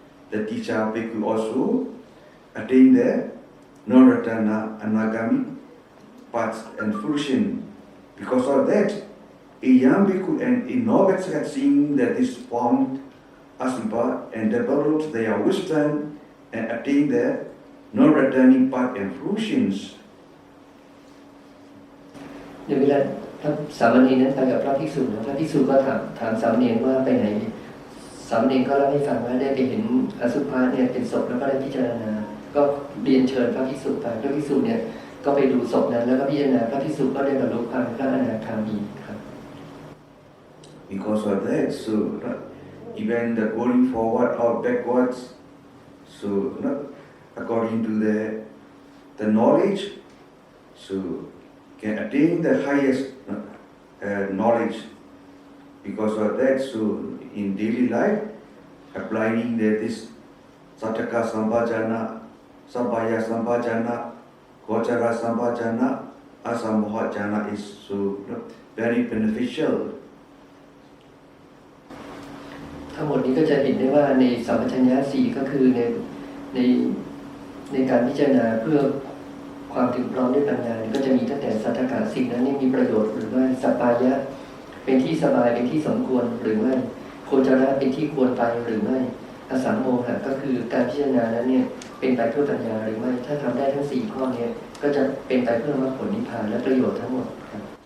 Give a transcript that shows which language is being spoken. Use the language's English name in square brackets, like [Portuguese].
[English] The teacher bhikkhu also attained the non-returner anagami path and fruition. Because of that, a young bhikkhu and a novice had seen that this formed Asubha and developed their wisdom and attained the non-returning path and fruitions. [Thai] ในเวลาพระสามเณรนั้นไปกับพระภิกษุนะพระภิกษุก็ถามสามเณรว่าไปไหนสามเณรก็เล่าให้ฟังว่าได้ไปเห็นอสุภะเนี่ยเป็นศพแล้วก็ได้พิจารณาก็เรียนเชิญพระภิกษุไปพระภิกษุเนี่ยก็ไปดูศพนั้นแล้วก็พิจารณาพระภิกษุก็ได้บรรลุความพระอนาคามีครับ [English] Because of that, so even the going forward or backwards, so according to the knowledge, so can attain the highest knowledge. Because of that, so in daily life, applying this Sataka Sambhajana, Sabhaya Sambhajana, Gochara Sambhajana, Asamohajana is so very beneficial. [Thai] ทั้งหมดนี้ก็จะเห็นได้ว่าในสัมปชัญญะ4ก็คือในการพิจารณาเพื่อความถึงพร้อมด้วยปัญญาก็จะมีตั้งแต่สัทธกะสิ่งนั้นมีประโยชน์หรือไม่สัปปายะเป็นที่สบายเป็นที่สมควรหรือไม่โคจระเป็นที่ควรไปหรือไม่อสัมโมหะก็คือการพิจารณานั้นเนี่ยเป็นไปเพื่อปัญญาหรือไม่ถ้าทำได้ทั้ง4ข้อนี้ก็จะเป็นไปเพื่อมรรคผลนิพพานและประโยชน์ทั้งหมดครับ